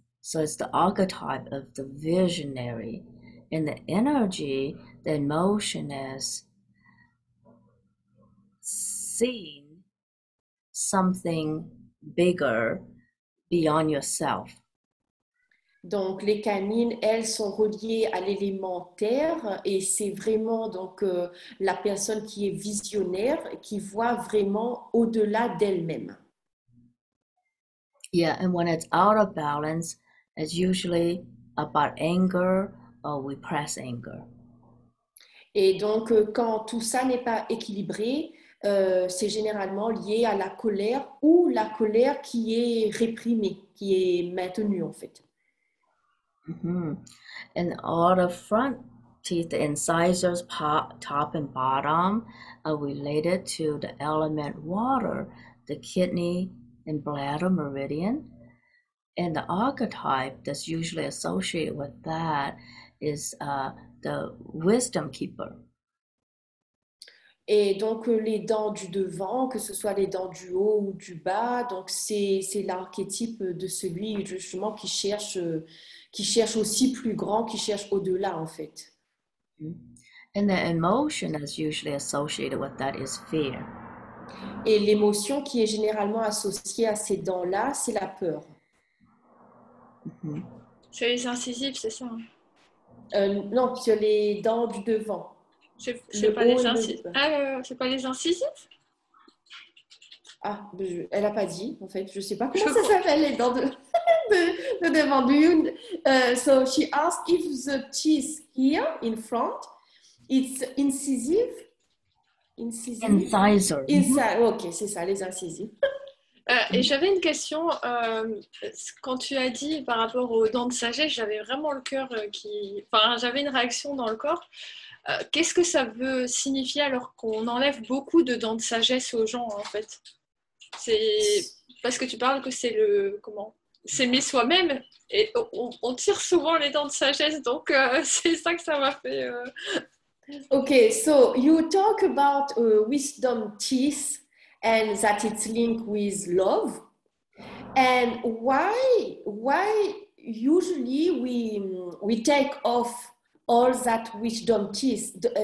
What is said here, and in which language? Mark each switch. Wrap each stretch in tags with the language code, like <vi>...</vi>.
<en>So it's the archetype of the visionary. In the energy, the emotion is seeing something bigger beyond yourself.</en> <fr>Donc, les canines, elles, sont reliées à l'élément terre et c'est vraiment donc, la personne qui est visionnaire, qui voit vraiment au-delà d'elle-même.</fr> <en>Yeah, and when it's out of balance, it's usually about anger or repressed anger.</en> <fr>Et donc, quand tout ça n'est pas équilibré, c'est généralement lié à la colère ou la colère qui est réprimée, qui est maintenue en fait. Mm-hmm.</fr> <en>And all the front teeth, the incisors, top and bottom, are related to the element water, the kidney and bladder meridian. And the archetype that's usually associated with that is the wisdom keeper.</en> <fr>Et donc, les dents du devant, que ce soit les dents du haut ou du bas, donc c'est l'archétype de celui justement qui cherche aussi plus grand, qui cherche au-delà en fait.</fr> <en>And the emotion that's usually associated with that is fear.</en> <fr>Et l'émotion qui est généralement associée à ces dents-là, c'est la peur. Mm-hmm. C'est les incisives, c'est ça? Non, sur les dents du devant. C'est pas les incisifs. C'est pas les incisifs? Ah, elle n'a pas dit, en fait. Je ne sais pas comment ça s'appelle, les dents de devant.</fr> <en>Do you, so she asked if the teeth here in front, it's incisive? Incisor.</en> <fr>Ok, c'est ça, les incisives. Et j'avais une question. Quand tu as dit par rapport aux dents de sagesse, j'avais vraiment le cœur qui... Enfin, j'avais une réaction dans le corps. Qu'est-ce que ça veut signifier alors qu'on enlève beaucoup de dents de sagesse aux gens, en fait? C'est parce que tu parles que c'est le... Comment? S'aimer soi-même. Et on tire souvent les dents de sagesse, donc c'est ça que ça m'a fait...</fr> <en>Okay, so you talk about wisdom teeth and that it's linked with love. And why usually we take off all that wisdom teeth?</en>